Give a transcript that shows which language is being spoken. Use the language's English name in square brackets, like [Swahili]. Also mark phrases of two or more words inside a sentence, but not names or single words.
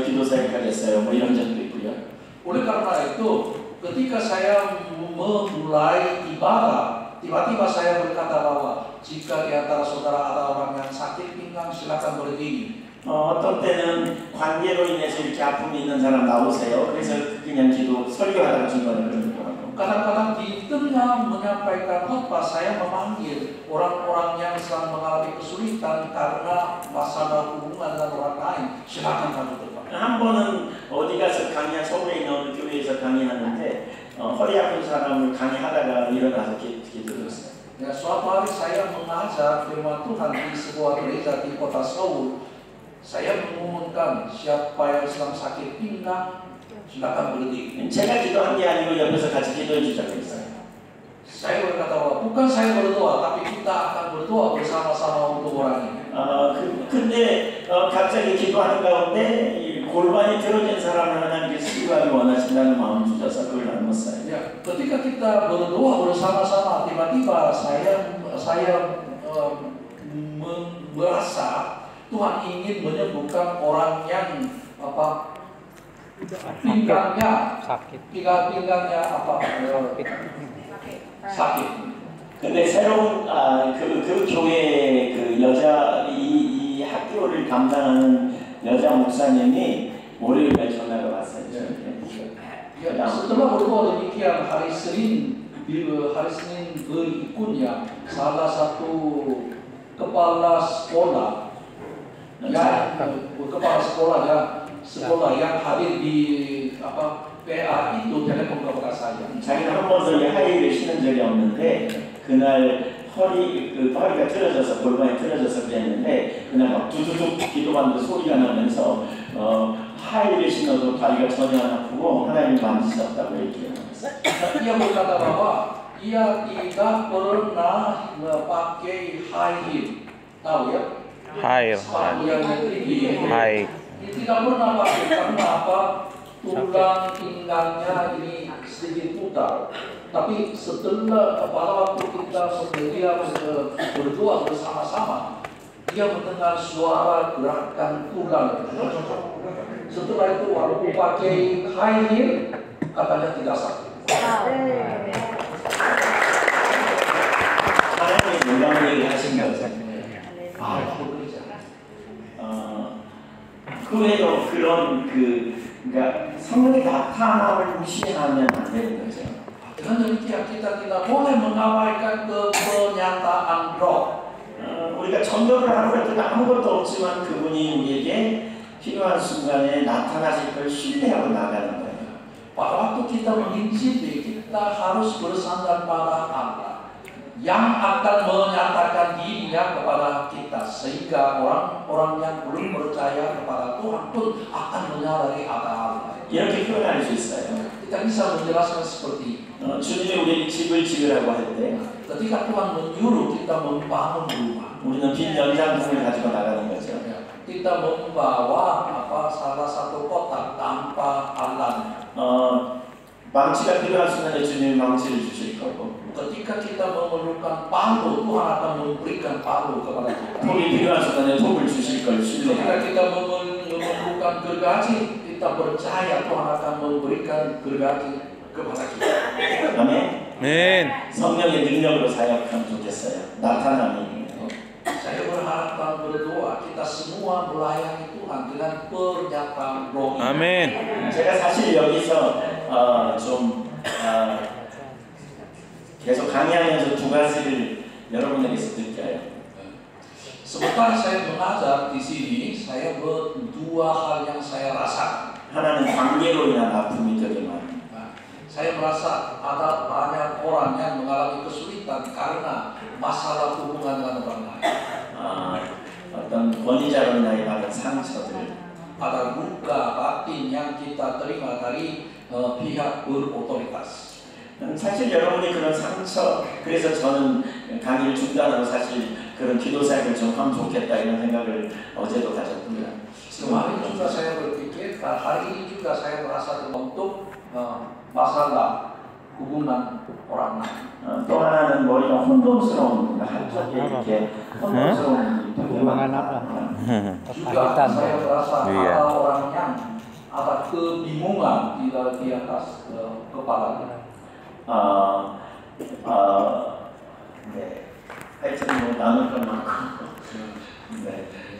[Korean] 기도사역까지 했어요. 뭐 이런 적도 있고요. [Indonesian] Oleh karena itu, ketika saya memulai ibadah, tiba-tiba saya berkata bahwa jika di antara saudara ada orang yang sakit pinggang, silakan berdiri. [Korean] 어떤 때는 관계로 인해서 이렇게 아픔이 있는 사람 나오세요. 그래서 그냥 설교하다가 중간에 그런 거 하고. [Indonesian] Kadang-kadang di tengah menyampaikan khotbah saya memanggil orang-orang yang sedang mengalami kesulitan karena masalah hubungan dengan orang lain. Silakan kamu depan. [Korean] 한 번은 어디 가서 서울에 있는 어느 교회에서 강의하는데 허리 아픈 사람을 강의하다가 일어나서 기도했어요. [Indonesian] Ya, suatu hari saya mengajar firman Tuhan di sebuah gereja di kota Seoul. Saya mengumumkan siapa yang sedang sakit pinggang silakan berdiri. [Korean] 제가 기도한 게 아니고 옆에서 같이 기도해 주자고 했어요. [Indonesian] Saya berkata bahwa bukan saya berdoa, tapi kita akan berdoa bersama-sama untuk orang ini. [Korean] 근데 갑자기 기도하는 가운데 골반이 들어진 사람을 하나님께서 치유하기 원하신다는 마음 주셔서 그걸 나눴어요. [Indonesian] Ya, ketika kita berdoa bersama-sama, tiba-tiba saya merasa Tuhan ingin menyembuhkan orang yang pinggangnya sakit. [Korean] 근데 새로운 그 교회 그 여자 이 학교를 담당하는 여자 목사님이 월요일에 전화가 왔어요. [Indonesian] Ya, setelah berdoa demikian hari Senin berikutnya salah satu kepala sekolah sekolah yang hadir di PA itu telepon kepada saya. [Korean] 자기는 한 번도 이 하이힐을 신은 적이 없는데 그날 허리가 틀어져서 골반이 틀어져서 그랬는데 그날 막 두두둑 기도하는데 소리가 나면서 하이힐을 신어도 다리가 전혀 안 아프고 하나님이 만지셨다고 얘기해요. [Indonesian] Ia berkata bahwa ia tidak pernah pakai [English] high heel, [Indonesian] tahu ya? Hair. Sepatu yang tinggi. Hai. Tidak pernah pakai karena apa? Tulang pinggangnya ini sedikit putar. Tapi setelah pada waktu kita berdua bersama-sama, dia mendengar suara gerakan tulang. Setelah itu walaupun pakai [English] high heel, [Indonesian] katanya tidak sakit. [Korean] 하나님의 놀라운 얘기를 하신 거죠. 그 외에도 그런 그러니까 성령의 나타남을 무시하면 안 되는 거죠. [Indonesian] Dengan demikian kita tidak boleh mengabaikan kenyataan roh. [Korean] 우리가 전도를 하고 할 때는 아무것도 없지만 그분이 우리에게 필요한 순간에 나타나실 걸 신뢰하고 나가는 거예요. [Indonesian] Pada waktu kita menginjili, kita harus bersandar pada Allah yang akan menyatakan dirinya kepada kita, sehingga orang-orang yang belum percaya kepada Tuhan pun akan menyadari ada Allah. [Korean] 이렇게 표현할 수 있어요. [Indonesian] Kita bisa menjelaskan seperti ini. [Korean] 주님이 우리 집을 지으라고 할 때 [Indonesian] Ketika Tuhan menyuruh kita membangun rumah, [Korean] 우리는 빈 연장품을 가지고 나가는 거죠. [Indonesian] kita membawa salah satu kotak tanpa alatnya. [Korean] 망치가 필요한 순간에 주님이 망치를 주실 거고 [Indonesian] Ketika kita memerlukan palu, Tuhan akan memberikan palu kepada kita. [Korean] 톱이 필요한 순간에 톱을 주실 걸 [Indonesian] Ketika [Korean] 신뢰하고 [Indonesian] kita memerlukan gergaji, kita percaya Tuhan akan memberikan gergaji kepada kita. [Korean] 아멘. [Indonesian] Amin. [Korean] 성령의 능력으로 사역하면 좋겠어요. 나타남이. [Indonesian] Saya berharap dan berdoa kita semua melayani Tuhan dengan pernyataan roh. Amin. [Korean] 제가 사실 여기서 계속 강의하면서 두 가지를 여러분에게서 느껴요. [Indonesian] Sebentar saya mengajar di sini, saya berdua hal yang saya rasakan. [Korean] 하나는 관계로 인한 아픔이 되게 많아요. [Indonesian] Saya merasa ada banyak orang yang mengalami kesulitan karena masalah hubungan dengan orang lain. [Korean] 어떤 권위자로 인하여 받은 상처들, [Indonesian] Ada luka batin yang kita terima dari pihak berotoritas. [Korean] 사실 여러분이 그런 상처, 그래서 저는 강의를 중단하고 사실 그런 기도 사역을 좀 하면 좋겠다 이런 생각을 어제도 가졌고요. [Indonesian] Kemarin juga saya berpikir, hari ini juga saya merasa untuk masalah hubungan orang lain. [Korean] 또 하나는 머리가 혼돈스러운 한쪽에 이렇게 혼돈스러운 [Indonesian] Hubungan apa? Juga saya merasa Iya. ada orang yang ada kebingungan di atas kepalanya. [Korean] 네. 하여튼 뭐 나눌 건 많고. 네.